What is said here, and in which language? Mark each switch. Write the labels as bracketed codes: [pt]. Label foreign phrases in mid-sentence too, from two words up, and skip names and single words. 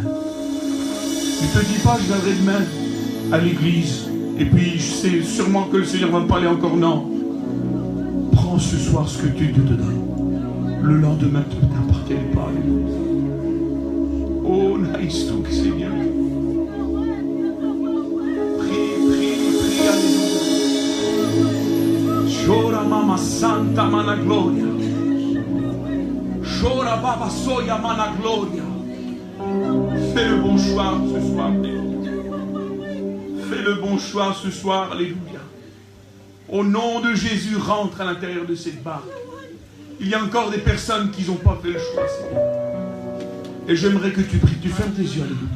[fr] Ne te dis pas, je viendrai demain à l'église. Et puis, je sais sûrement que le Seigneur va me parler encore. Non. Prends ce soir ce que Dieu te donne. Le lendemain ne t'appartient pas. Oh, naïs, Seigneur. Chora mama santa mana gloria. Chora baba soya mana gloria. Fais le bon choix ce soir, alléluia. Fais le bon choix ce soir, alléluia. Au nom de Jésus, rentre à l'intérieur de cette barque. Il y a encore des personnes qui n'ont pas fait le choix, Seigneur. Et j'aimerais que tu pries, tu fermes tes yeux, alléluia.